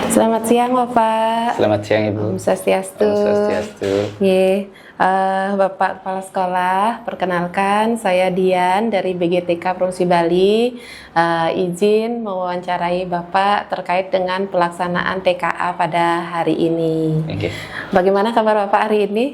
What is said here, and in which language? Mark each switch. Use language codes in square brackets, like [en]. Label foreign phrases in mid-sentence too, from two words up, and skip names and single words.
[id] Selamat siang Bapak. Selamat siang Ibu. [ban] Om Swastiastu. Om Swastiastu. [id] Bapak Kepala Sekolah, perkenalkan saya Dian dari BGTK Provinsi Bali. Izin mewawancarai Bapak terkait dengan pelaksanaan TKA pada hari ini. Okay. Bagaimana kabar Bapak hari ini?